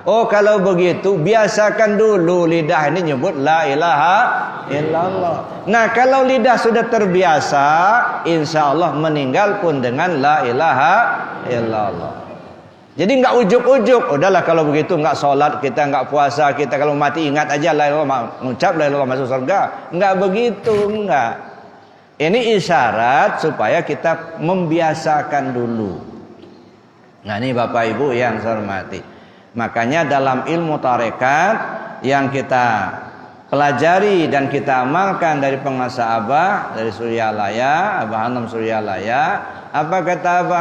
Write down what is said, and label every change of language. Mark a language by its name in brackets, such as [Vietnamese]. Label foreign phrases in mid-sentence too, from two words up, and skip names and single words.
[Indonesian] Oh, kalau begitu biasakan dulu lidah ini nyebut [Arabic] لا إله إلا الله. [Indonesian] Nah, kalau lidah sudah terbiasa, [Arabic] إن شاء الله [Indonesian] meninggal pun dengan [Arabic] لا إله إلا الله. [Indonesian] Jadi nggak ujuk-ujuk. Udahlah kalau begitu nggak sholat kita, nggak puasa kita, kalau mati ingat aja [Arabic] لا إله, [Indonesian] ngucap [Arabic] لا إله [Indonesian] masuk surga. Nggak begitu, nggak. Ini isyarat supaya kita membiasakan dulu. Nah, ini Bapak Ibu yang saya hormati. Makanya dalam ilmu tarekat yang kita pelajari dan kita amalkan dari penguasa Abah, dari Suryalaya, Abah Hanum Suryalaya, apa kata Abah?